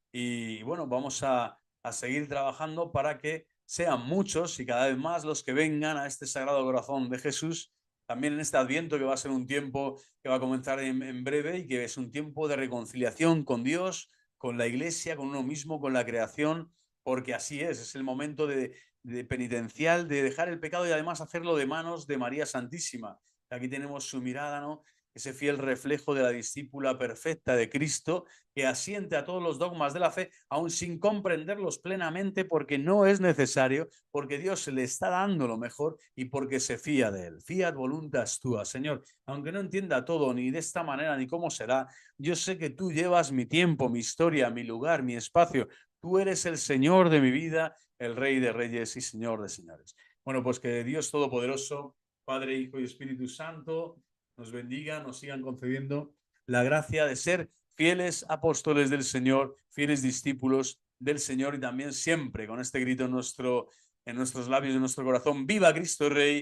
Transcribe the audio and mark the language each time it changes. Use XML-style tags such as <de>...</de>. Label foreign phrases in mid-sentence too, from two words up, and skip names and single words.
<es>Y bueno, vamos a seguir trabajando para que sean muchos y cada vez más los que vengan a este Sagrado Corazón de Jesús, también en este Adviento, que va a ser un tiempo que va a comenzar en breve y que es un tiempo de reconciliación con Dios, con la Iglesia, con uno mismo, con la creación, porque así es el momento de penitencial, de dejar el pecado y además hacerlo de manos de María Santísima. Aquí tenemos su mirada, ¿no? Ese fiel reflejo de la discípula perfecta de Cristo, que asiente a todos los dogmas de la fe, aun sin comprenderlos plenamente, porque no es necesario, porque Dios le está dando lo mejor y porque se fía de él.</es> <la>Fiat voluntas tua,</la> <es>Señor. Aunque no entienda todo, ni de esta manera, ni cómo será, yo sé que tú llevas mi tiempo, mi historia, mi lugar, mi espacio. Tú eres el Señor de mi vida, el Rey de Reyes y Señor de Señores. Bueno, pues que Dios Todopoderoso, Padre, Hijo y Espíritu Santo, nos bendiga, nos sigan concediendo la gracia de ser fieles apóstoles del Señor, fieles discípulos del Señor, y también siempre con este grito en nuestros labios, en nuestro corazón: ¡Viva Cristo Rey!</es>